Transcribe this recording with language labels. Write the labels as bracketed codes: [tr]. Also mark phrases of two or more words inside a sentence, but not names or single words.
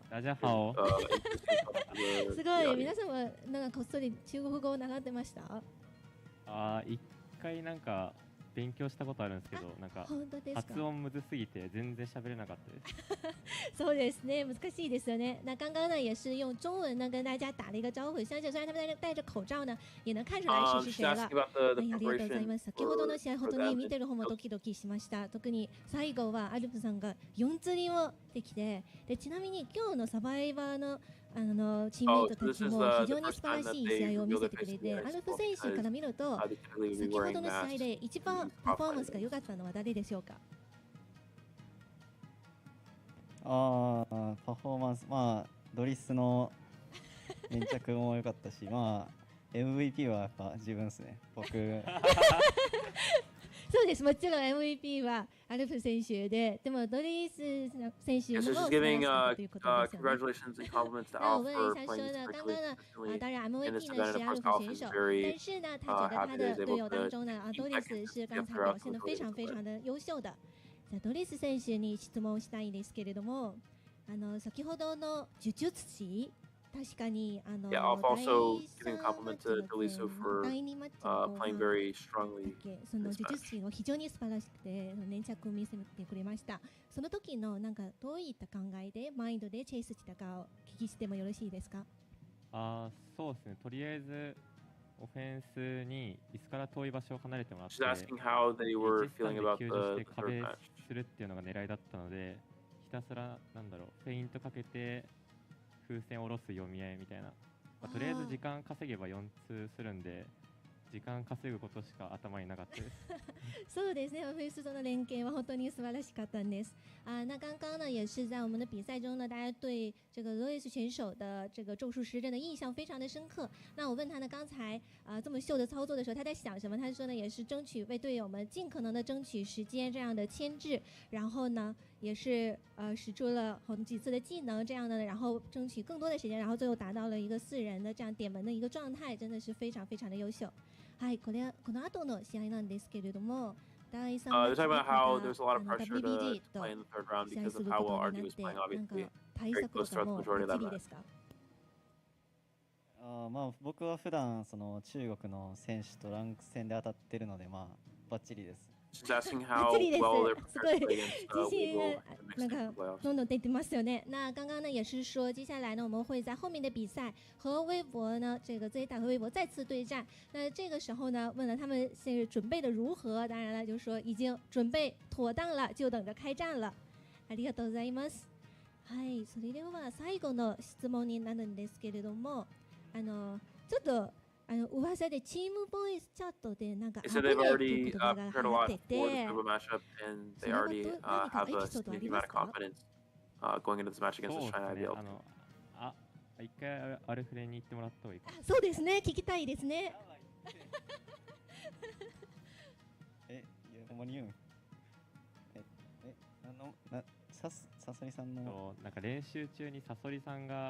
[zh] 大家好。 [ja] すごい皆さんはなんかこっそり中国語を習ってました？一回なんか勉強したことあるんですけど、なんか発音むずすぎて全然喋れなかったです。そうですね，难しいですよね。 [zh] 那刚刚呢也是用中文呢跟大家打了一个招呼，相信虽然他们戴着口罩呢，也能看出来是谁了。 [ja] ありがとうございます。先ほどの試合本当に見てる方もドキドキしました。特に最後はアルプさんが4釣りをできて、でちなみに今日のサバイバーのチームメイトたちも非常に素晴らしい試合を見せてくれて、アルフ選手から見ると先ほどの試合で一番パフォーマンスが良かったのは誰でしょうか？パフォーマンス、ドリスの粘着も良かったし、MVP はやっぱ自分ですね、僕。そうです、もちろん MVP はアルフ選手で、でもドリス選手も素晴らしかったということですよね。 [zh] 那我问一下说呢，刚刚呢，当然 MVP 呢是阿鲁夫选手，但是呢，他觉得他的队友当中呢，ドリス是刚才表现得非常非常的優秀的。 [ja] ドリス選手に質問したいんですけれども、先ほどの呪術師確かに [en] Yeah, also giving a compliment to Deliso for [ja] 第2マッチ [en] playing [ja] の [en] very strongly. [ja] その呪術師が非常に素晴らしくて粘着を見せてくれました。その時のなんかどういった考えでマインドでチェイスしたかをお聞きしてもよろしいですか？そうですね。とりあえずオフェンスに椅子から遠い場所を離れてもらって、 [en] She's asking how they were [ja] 実際 [en] feeling [ja] で [en] about [ja] 救助し [en] the [ja] て [en] third [ja] 壁 [en] match. [ja] するっていうのが狙いだったので、ひたすらフェイントかけて風船を下ろす読み合いみたいな、とりあえず時間稼げば4通するんで、時間稼ぐことしか头になかったですそうですね， [zh] 菲斯中的连携 [ja] は本当に素晴らしかったんです。 [zh] 那刚刚呢，也是在我们的比赛中呢，大家对这个罗伊斯选手的这个咒术师真的印象非常的深刻。那我问他呢，刚才这么秀的操作的时候，他在想什么？他说呢，也是争取为队友们尽可能的争取时间这样的牵制，然后呢，也是使出了好几次的技能这样的，然后争取更多的时间，然后最后达到了一个4人的这样点门的一个状态，真的是非常非常的優秀。 [ja] はい、この後の試合なんですけれども、第3 [en] They're talking about how there's a lot of pressure to play in the third round because of how well RD was playing, obviously. [ja] 対策とかもバッチリですか？まあ僕は普段その中国の選手とランク戦で当たってるのでまあバッチリです。 [en] She's asking how well they're prepared to play against [ja] 自信 [en] Weeble [zh] 那 [en] in [zh] 个 [en] the playoffs. [ja] どんどん出てますよね。 [zh] 那刚刚呢也是说，接下来呢我们会在后面的比赛和微博呢这个 ZETA 和微博再次对战。那这个时候呢问了他们是准备的如何，当然了就是说已经准备妥当了，就等着开战了。 [ja] ありがとうございます。はい、それでは最後の質問になるんですけれども、ちょっと噂でチームボイスチャットでなんか [en] They said they've already prepared a lot for the Kuba matchup, and they already have a significant amount of confidence going into this match against the China IVL. [ja] 一回アルフレに行ってもらった方がいいか。そうですね、聞きたいですね。いやほんまに言うん？サソリさんのなんか練習中にサソリさんが、